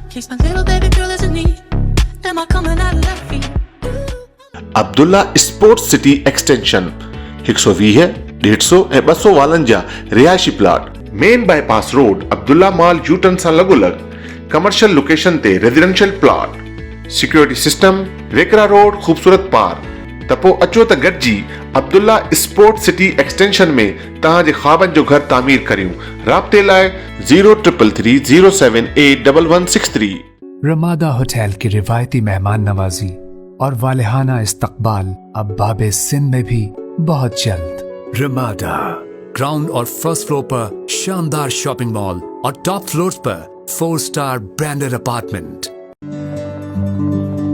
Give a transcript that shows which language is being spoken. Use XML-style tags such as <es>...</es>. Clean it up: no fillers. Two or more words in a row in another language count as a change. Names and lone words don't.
<en>case my little baby girl is in need. Am I coming out of left field?</en> <sd>अब्दुल्ला स्पोर्ट्स सिटी एक्सटेंशन 120 है 150 ऐं 252 रिहायशी प्लाट</sd> <en>main bypass road</en> <sd>अब्दुल्ला मॉल यूटर्न सां लॻोलॻ</sd> <en>commercial location</en> <sd>ते</sd> <en>residential plot security system</en> <sd>वेकरा रोड खूबसूरत पार्क त पोइ अचो त गॾिजी अब्दुल्ला स्पोर्ट्स सिटी एक्सटेंशन में तव्हांजे ख्वाबनि जो घर तामीर करियूं राब्ते लाइ 0333078163</sd> <ur>رمادا ہوٹل کی روایتی مہمان نوازی اور والہانہ استقبال اب بابِ سندھ میں بھی بہت جلد.</ur> <en>Ramada ground और first floor</en> <ur>پر شاندار</ur> <en>shopping mall और top floors पर 4 star branded apartment.</en>